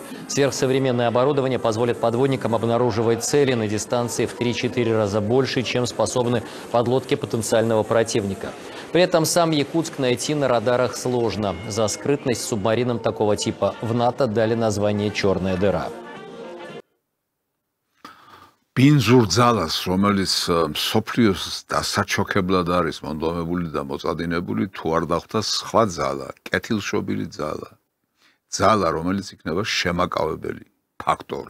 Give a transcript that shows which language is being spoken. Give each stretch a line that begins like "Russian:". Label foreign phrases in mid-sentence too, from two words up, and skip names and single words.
Russian: Сверхсовременное оборудование позволит подводникам обнаруживать цели на дистанции в 3-4 раза больше, чем способны подлодки потенциального противника. При этом сам Якутск найти на радарах сложно. За скрытность субмаринам такого типа в НАТО дали название «Черная дыра».
Georgian: ბინძურ ძალას, რომელიც მსოფლიოს დასაჩოქებლად არის მონდომებული და მოწადინებული, თუ არ დახვდა სხვა ძალა, კეთილშობილი ძალა, რომელიც იქნება შემაკავებელი ფაქტორი.